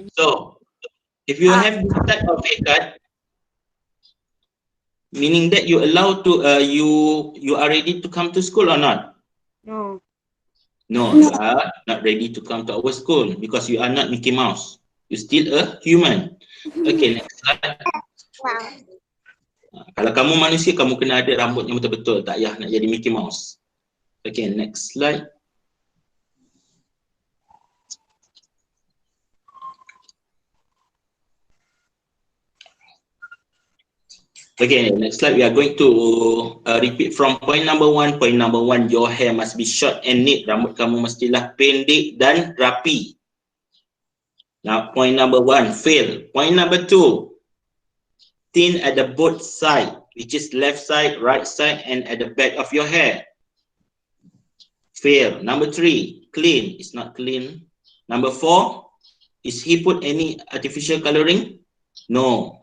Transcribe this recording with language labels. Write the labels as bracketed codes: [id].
[en] So, if you have this type of haircut, meaning that you allowed to, you are ready to come to school or not? No. No, you are not ready to come to our school because you are not Mickey Mouse. You're still a human. Okay, next slide. Wow. [ms] Kalau kamu manusia, kamu kena ada rambut yang betul-betul. Tak payah nak jadi Mickey Mouse. [en] Okay, next slide. Okay, next slide. We are going to repeat from point number one. Point number one, your hair must be short and neat. [ms] Rambut kamu mestilah pendek dan rapi. [en] Now, point number one, fail. Point number two, thin at the both side, which is left side, right side, and at the back of your hair. Fail. Number three, clean. It's not clean. Number four, is he put any artificial coloring? No.